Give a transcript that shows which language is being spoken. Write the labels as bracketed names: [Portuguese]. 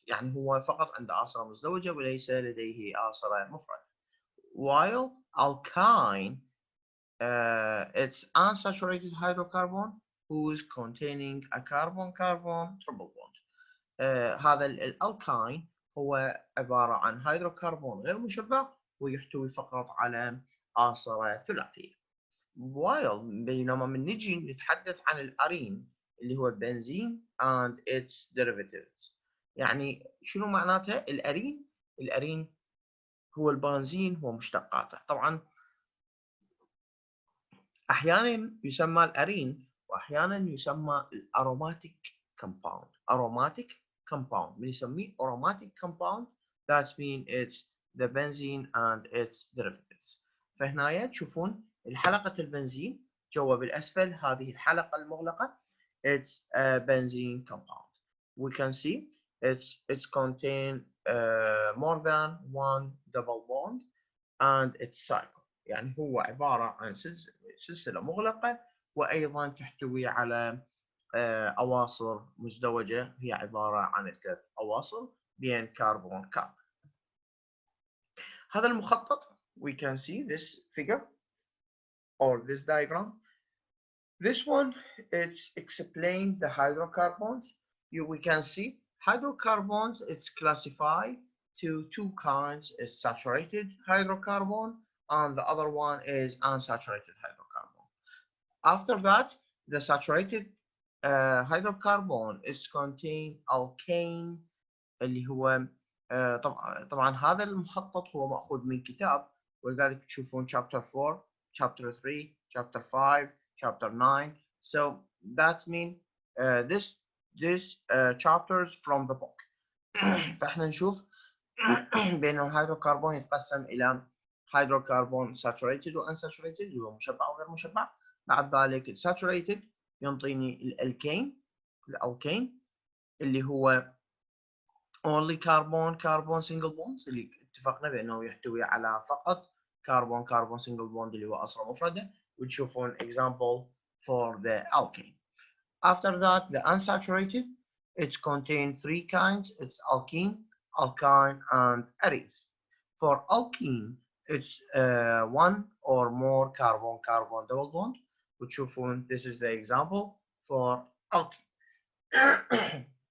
[Arabic] يعني هو فقط عنده آصرة مزدوجة وليس لديه آصرة مفردة. [English] While alkyne it's unsaturated hydrocarbon who is containing a carbon triple bond. [Arabic] هذا الالكاين هو عبارة عن هيدروكربون غير مشبع ويحتوي فقط على آصرة ثلاثية. while بينما من نجي نتحدث عن الأرين اللي هو البنزين [English] and its derivatives. [Arabic] يعني شنو معناته الأرين؟ الأرين هو البنزين ومشتقاته. طبعا أحيانا يسمى الأرين وأحيانا يسمى الأروماتيك compound. [English] aromatic compound [Arabic] بنسميه [English] aromatic compound that means it's the benzene and its derivatives. [Arabic] فهنا تشوفون الحلقة البنزين جوا بالأسفل هذه الحلقة المغلقة [English] it's a benzene compound. We can see it's contain more than one double bond and it's cycle. [Arabic] يعني هو عبارة عن سلسلة مغلقة وأيضا تحتوي على أواصر مزدوجة هي عبارة عن 3 أواصر بين كربون كربون. هذا المخطط [English] we can see this figure or this diagram. This one it's explained the hydrocarbons. We can see hydrocarbons it's classified to 2 kinds. It's saturated hydrocarbon and the other one is unsaturated hydrocarbon. After that, the saturated hydrocarbon is contain alkane [Arabic] اللي هو طبعا هذا المخطط هو مأخوذ من كتاب، ولذلك تشوفون [English] chapter 4 chapter 3 chapter 5 chapter 9. So that's mean this chapters from the book. [Arabic] فاحنا نشوف بأن الهيدروكربون يتقسم إلى هيدروكربون saturated و unsaturated اللي هو مشبع وغير مشبع. بعد ذلك saturated ينطيني الالكين اللي هو [English] only carbon single bonds [Arabic] اللي اتفقنا بأنه يحتوي على فقط [English] carbon single bond [Arabic] اللي هو أصلة مفردة، وتشوفون [English] example for the alkane. After that, the unsaturated, it contains 3 kinds. It's alkene, alkyne, and arenes. For alkene, it's 1 or more carbon double bond. [Arabic] وتشوفون [English] this is the example for alkene.